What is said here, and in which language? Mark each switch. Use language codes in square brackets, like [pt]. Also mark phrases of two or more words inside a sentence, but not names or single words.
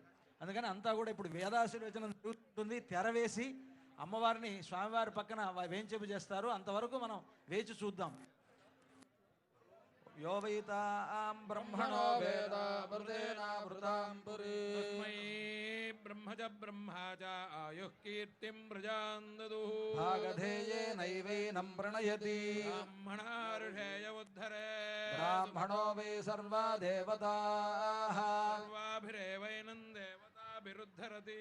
[te] అందుకని అంతా కూడా ఇప్పుడు వేదాశీర్వచనం జరుగుతుంది. తెర వేసి అమ్మవారిని స్వామివారి పక్కన వేంచేపు చేస్తారు. అంతవరకు మనం వేచి చూద్దాం. [sa] యో వైతాం బ్రహ్మణో వేద వేదామృతేనామృతాం పురీ బ్రహ్మ ब्रह्म च ब्रह्मा च आयुः कीर्तिं प्रजां ददुः भागधेयेनैवैनं प्रणयति ब्राह्मणा ऋषेय उद्धरे ब्राह्मणो वै सर्वा देवताः सर्वाभिरेवैनं देवताभिरुद्धरति